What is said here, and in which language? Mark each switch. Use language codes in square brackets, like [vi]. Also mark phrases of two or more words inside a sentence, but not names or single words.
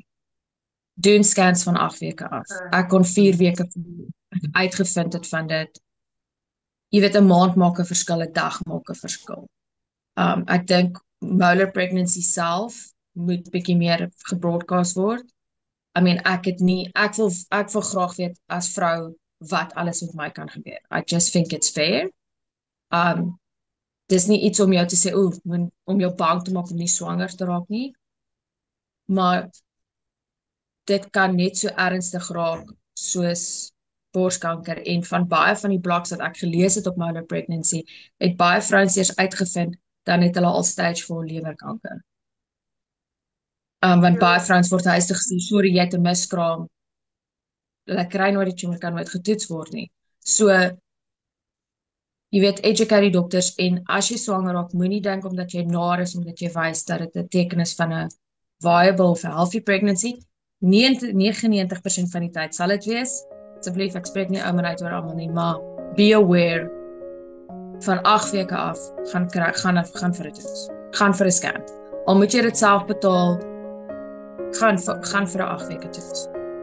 [af] Doen scans van 8 weke af. Ek kon 4 weke uitgevind het van dit. Jy weet 'n maand maak 'n verskil, 'n dag maak 'n verskil. Ek dink [en] molar pregnancy [af] self moet bietjie meer gebroadcast word. [en] I mean, [af] ek wil graag weet as vrou wat alles met my kan gebeur. [en] I just think it's fair. [af] Dis nie iets om jou te sê om jou bang te maak om nie swanger te raak nie. Maar dit kan net so ernstig raak soos borskanker en van baie van die blogs wat ek gelees het op [en] molar pregnancy, [af] het baie vrouens eers uitgevind dan het hulle al stage 4 lewerkanker. Want baie vrouens word huis toe gestuur, sorry jy het 'n miskraam. Hulle kry nooit die tumor kan nooit getoets word nie. So jy weet educate die dokters en as jy swanger raak, moenie dink omdat jy nar is omdat jy wys dat dit 'n teken is van 'n viable of [en] healthy pregnancy. [af] 99% van die tyd sal dit wees. Asseblief, ek spreek nie oor uit oor almal nie, maar [en] be aware [af] van 8 weke af gaan vir 'n toets. Gaan vir 'n scan. Al moet jy dit self betaal, gaan vir 'n 8 weke toets.